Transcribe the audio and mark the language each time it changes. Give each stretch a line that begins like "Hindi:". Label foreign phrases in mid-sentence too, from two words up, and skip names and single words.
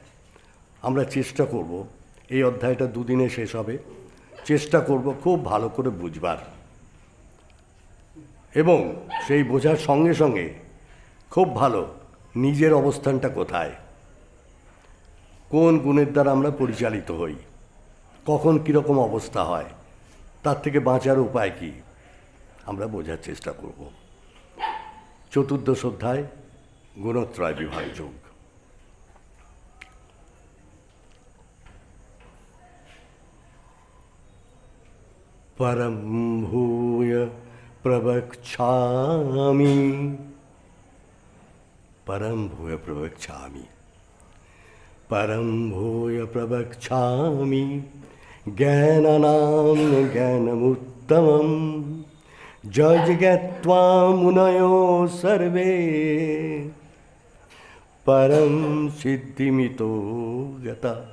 Bangla: আমরা চেষ্টা করব, এই অধ্যায়টা দুদিনে শেষ হবে, চেষ্টা করব খুব ভালো করে বুঝবার, এবং সেই বোঝার সঙ্গে সঙ্গে খুব ভালো নিজের অবস্থানটা কোথায়, কোন গুণের দ্বারা আমরা পরিচালিত হই, কখন কীরকম অবস্থা হয়, তার থেকে বাঁচার উপায় কী, আমরা বোঝার চেষ্টা করব। চতুর্দশ অধ্যায়, গুণত্রয় বিভাগ যোগ।
Sanskrit: परम भूय प्रवक्ष्यामि, परम भूय प्रवक्ष्यामि, परम भूय प्रवक्ष्यामि ज्ञानानां ज्ञानमुत्तमं जज्ञत्वा मुनयो सर्वे परम सिद्धिमितो गता।